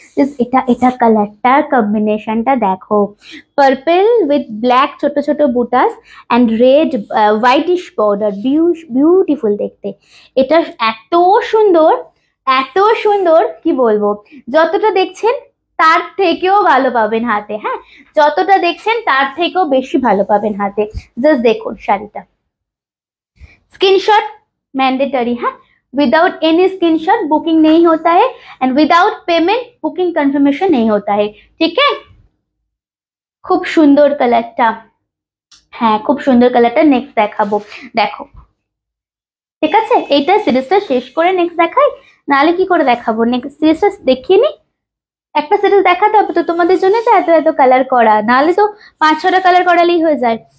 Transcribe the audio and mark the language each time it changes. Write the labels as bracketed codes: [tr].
[bn] Just এটা এটা কালারটা কম্বিনেশনটা দেখো, পার্পল উইথ ব্ল্যাক ছোট ছোট বুটাস and red whitish border, beautiful দেখতে। এটা এত সুন্দর, এত সুন্দর, কি বলবো, যতটা দেখছেন তার থেকেও ভালো পাবেন হাতে। হ্যাঁ, যতটা দেখছেন তার থেকেও বেশি ভালো পাবেন হাতে। জাস্ট দেখুন শাড়িটা, [hi] स्क्रीनशॉट मैंडेटरी है, विदाउट एनी स्क्रीनशॉट बुकिंग नहीं होता है, and without payment booking confirmation नहीं होता है। ठीक है, खूब सुंदर कलरটা, [bn] হ্যাঁ খুব সুন্দর কালারটা। নেক্সট দেখাবো, দেখো, ঠিক আছে, এইটা সিরিজটা শেষ করে নেক্সট দেখাই, নাহলে কি করে দেখাবো, নেক্সট সিরিজটা দেখিয়ে নি। একটা সিরিজ দেখাতে হবে তো তোমাদের জন্য, তো এত এত কালার করা, নাহলে তো 5-6টা কালার করালেই হয়ে যায়।